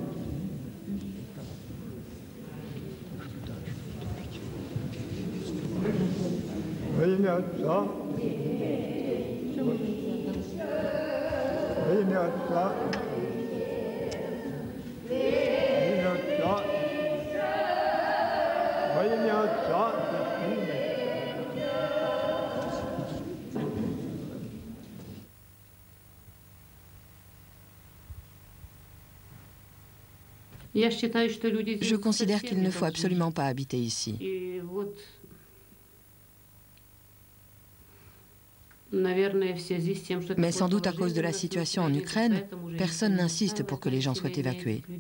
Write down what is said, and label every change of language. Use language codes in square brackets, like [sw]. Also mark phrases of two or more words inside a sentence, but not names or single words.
[ru] Во имя Отца. Во имя Отца. Во имя Отца. [fr] Je considère qu'il ne faut absolument pas habiter ici. Mais sans doute à cause de la situation en Ukraine, personne n'insiste pour que les gens soient évacués.